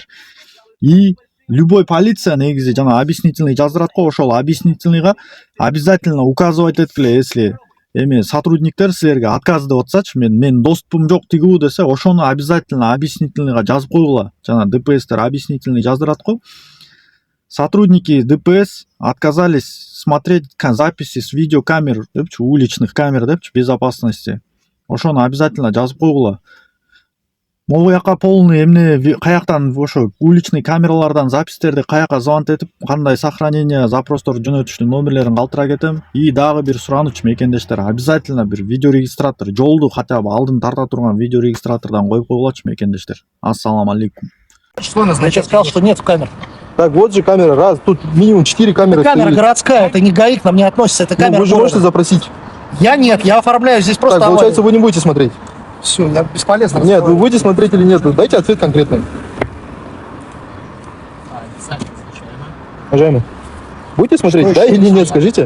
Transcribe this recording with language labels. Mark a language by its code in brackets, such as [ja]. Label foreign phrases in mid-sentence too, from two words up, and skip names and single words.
[ky] И любой полиция негизи жана объяснительный жаздырат го, ошол объяснительныйга [ru] обязательно указывать [ky] эткиле, если эми сотрудниктер силерге отказ деп атсачы, мен доступум жок тигүү десе, ошону обязательно объяснительныйга жазып койгула. Жана ДПСтер объяснительный жаздырат го. [ru] Сотрудники ДПС отказались смотреть записи с видеокамер, депчи, уличных камер, депчи, безопасности. [ky] Ошону обязательно жазып койгула. Могу жака полный эмне каяктан ошо уличный камералардан запистерди каяка звонок этип, кандай сохранение запростор жөнөтүштүн номерлерин калтыра кетем. И дагы бир сураныч мекендештер, обязательно бир видео регистратор, жолду [ru] хотя бы [ky] алдын тарта турган видео регистратордан коюп койгулачы мекендештер. [ar] السلام عليكم. [ru] Что назначает? Я сказал, что нет камер. Так, вот же камера, раз, тут минимум 4 камеры. Это камера городская, это не ГАИ, к нам не относится, это камера. Вы же можете запросить. Я нет, я оформляю здесь просто Так, получается, вы не будете смотреть. Все, я бесполезно. Нет, вы будете смотреть или нет? Дайте ответ конкретный. Уважаемый, будете смотреть, да или нет, скажите?